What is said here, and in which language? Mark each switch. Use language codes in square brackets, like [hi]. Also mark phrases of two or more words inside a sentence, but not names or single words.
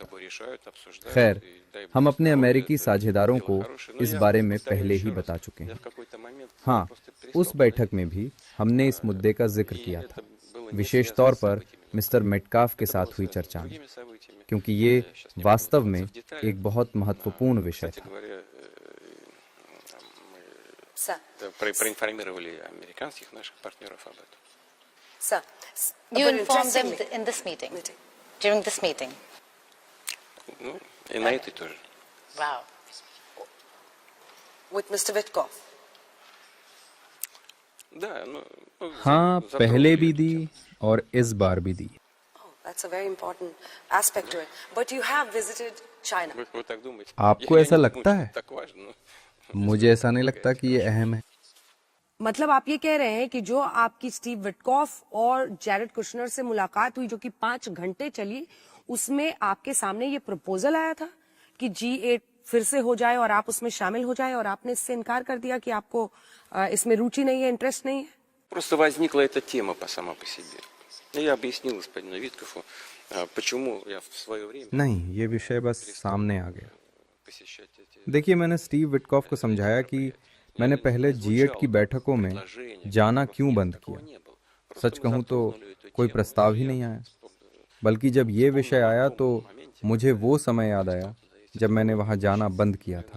[hi] खैर, हम अपने अमेरिकी साझेदारों को इस बारे में पहले ही बता चुके हैं। हाँ, उस बैठक में भी हमने इस मुद्दे का जिक्र किया था, विशेष तौर पर मिस्टर मेटकाफ के साथ हुई चर्चा में, क्योंकि ये वास्तव में एक बहुत महत्वपूर्ण विषय था। [ru] Проинформировали американских наших партнеров об этом. [en] Sir, You but informed them interestingly- in this meeting, during this meeting. [ru] Ну, и на этой тоже. [en] Wow. with Mr. Witkoff. [ru] Да, ну, [hi] हाँ, [ru] затруднили [hi] पहले भी [ru] эту [hi] दी [ru] тему. [hi] और इस बार भी दी। [en] Oh, that's a very important aspect to it. But you have visited China. [ru] Вы так думаете? [hi] आपको [ru] Я [hi] ऐसा [ru] не [hi] लगता [ru] думаю, [hi] है? [ru] что так важно, но- [hi] मुझे ऐसा नहीं लगता कि ये अहम है। मतलब आप ये कह रहे हैं कि जो आपकी स्टीव विटकॉफ और जैरेड कुशनर से मुलाकात हुई, जो कि 5 घंटे चली, उसमें आपके सामने ये प्रपोजल आया था कि G8 फिर से हो जाए और आप उसमें शामिल हो जाए, और आपने इससे इनकार कर दिया कि आपको इसमें रुचि नहीं है, इंटरेस्ट नहीं है? [ru] Просто возникла эта тема сама по себе. И я объяснил господину Виткофу, почему я в свое время [hi] नहीं, ये विषय बस सामने आ गया। [ru] посещать эти... [hi] देखिए, मैंने स्टीव विटकॉफ को समझाया कि मैंने पहले G8 की बैठकों में जाना क्यों बंद किया। सच कहूं तो कोई प्रस्ताव ही नहीं आया, बल्कि जब ये विषय आया तो मुझे वो समय याद आया जब मैंने वहां जाना बंद किया था।